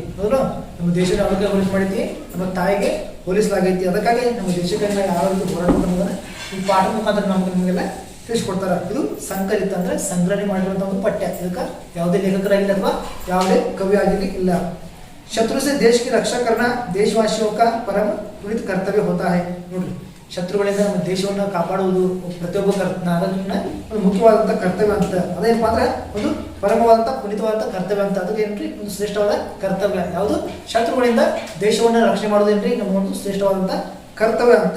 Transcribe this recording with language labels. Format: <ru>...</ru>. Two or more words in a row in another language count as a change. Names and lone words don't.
<kn>ಹೌದು, ನಮ್ಮ ದೇಶದ ಅವರಿಗೆ ಹೋಲಿಕೆ ಮಾಡಿದ್ವಿ, ನಮ್ಮ ತಾಯಿಗೆ ಹೋಲಿಸಲಾಗೈತಿ. ಅದಕ್ಕಾಗಿ ನಮ್ಮ ದೇಶಕ್ಕೆ ಯಾವ ರೀತಿ ಹೋರಾಟ ಈ ಪಾಠ ಮುಖಾಂತರ ನಮಗೆಲ್ಲ ತಿಳಿಸ್ಕೊಡ್ತಾರೆ. ಇದು ಸಂಕಲಿತ ಅಂದ್ರೆ ಸಂಗ್ರಹಣೆ ಮಾಡಿರುವಂಥ ಒಂದು ಪಠ್ಯ. ಇದಕ್ಕೆ ಯಾವುದೇ ಲೇಖಕರಾಗಿಲ್ಲ ಅಥವಾ ಯಾವುದೇ ಕವಿ ಆಗಿರಲಿ ಇಲ್ಲ.</kn> <hi>ಶತ್ರು से देश की रक्षा करना देशवासियों का परम पुनीत कर्तव्य होता है.</hi> <kn>ನೋಡ್ರಿ, ಶತ್ರುಗಳಿಂದ ನಮ್ಮ ದೇಶವನ್ನು ಕಾಪಾಡುವುದು ಪ್ರತಿಯೊಬ್ಬ ಒಂದು ಮುಖ್ಯವಾದಂಥ ಕರ್ತವ್ಯ ಅಂತ. ಅದೇನಪ್ಪ ಅಂದ್ರೆ ಒಂದು ಪರಮವಾದಂಥ ಪುನೀತವಾದಂಥ ಕರ್ತವ್ಯ ಅಂತ. ಅದಕ್ಕೆ ಏನ್ರಿ ಒಂದು ಶ್ರೇಷ್ಠವಾದ ಕರ್ತವ್ಯ. ಯಾವುದು? ಶತ್ರುಗಳಿಂದ ದೇಶವನ್ನು ರಕ್ಷಣೆ ಮಾಡೋದೇನ್ರಿ ನಮ್ಮ ಒಂದು ಶ್ರೇಷ್ಠವಾದಂಥ ಕರ್ತವ್ಯ ಅಂತ.</kn>